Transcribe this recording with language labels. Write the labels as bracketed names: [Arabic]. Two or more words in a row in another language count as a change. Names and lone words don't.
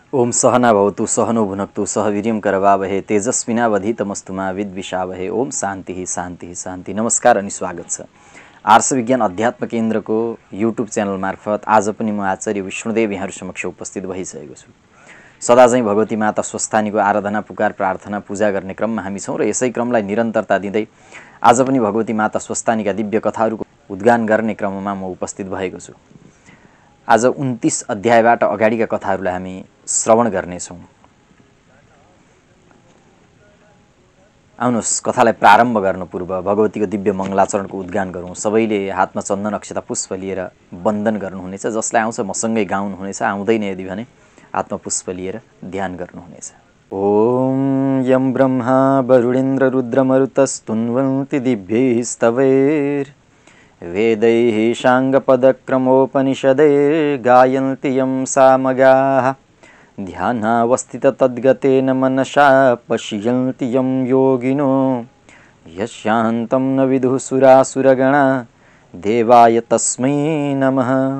[Sanskrit] ओम सहना भवतु सहनो भुनक्तु सह वीर्यं करवावहे तेजस्विनावधीतमस्तु मा विद्विषावहे। ओम शान्ति शान्ति शान्ति। [Nepali] नमस्कार अनि स्वागत छ आर्ष विज्ञान अध्यात्म केन्द्रको युट्युब च्यानल मार्फत आज पनि म आचार्य विष्णुदेव यहाँहरु समक्ष उपस्थित भइसकेको छु। सदा चाहिँ भगवती माता स्वस्थानीको आराधना पुकार प्रार्थना पूजा गर्ने क्रममा हामी छौं र यसै क्रमलाई निरन्तरता दिँदै आज पनि भगवती माता स्वस्थानीका दिव्य कथाहरूको उद्गान गर्ने क्रममा म उपस्थित भएको छु। आज 29 अध्यायबाट अगाडिका कथाहरूलाई हामी श्रवण गर्नेछौं। आउनुहोस् कथालाई प्रारम्भ गर्न पूर्व भगवतीको दिव्य मङ्गलाचरणको उद्गान गरौँ। सबैले हातमा चन्दन अक्षता पुष्प लिएर वन्दन गर्नुहुनेछ। जसलाई आउँछ मसँगै गाउनुहुनेछ, आउँदैन यदि भने हातमा पुष्प लिएर ध्यान गर्नुहुनेछ। [Sanskrit] ओम यं ब्रह्मा वरुणेन्द्र रुद्रमरुतस्तुन्वन्ति दिव्यैस्तवैर् वेदैः साङ्गपदक्रमोपनिषदैर्गायन्ति यं सामगाः ध्यानावस्थिततद्गतेन मनसा पश्यन्ति यं योगिनो यस्यान्तं न विदुः सुरासुरगणा देवाय तस्मै नमः।